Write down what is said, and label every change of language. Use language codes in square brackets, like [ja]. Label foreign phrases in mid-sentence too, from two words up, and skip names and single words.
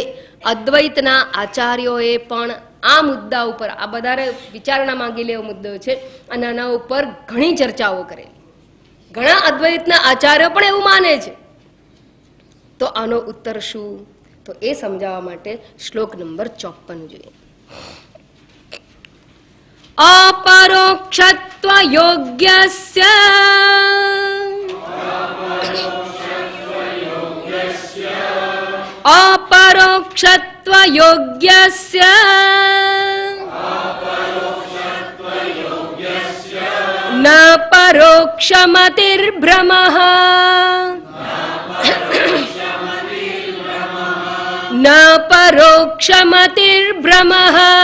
[gu] અદ્વૈતના આચાર્યોએ પણ આ મુદ્દા ઉપર, આ વધારે વિચારણા માંગી લેવો મુદ્દો છે અને આના ઉપર ઘણી ચર્ચાઓ કરેલી. ઘણા અદ્વૈતના આચાર્યો પણ એવું માને છે. તો આનો ઉત્તર શું? તો એ સમજાવવા માટે શ્લોક નંબર 54 જોઈએ. [sa] अपरोक्षत्व योग्यस्य अपरोक्षत्व योग्यस्य न परोक्षमतिर्भ्रमः न परोक्षमतिर्भ्रमः